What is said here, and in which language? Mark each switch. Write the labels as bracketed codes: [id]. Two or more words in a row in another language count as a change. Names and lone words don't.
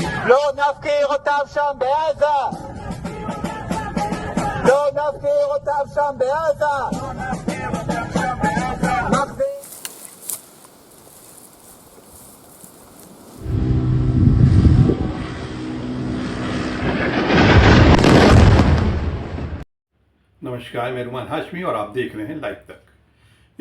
[he] לא נפקיר אותם שם בעזה! לא נפקיר אותם שם בעזה! [hi] नमस्कार, मैं रुमान हाशमी और आप देख रहे हैं लाइव तक।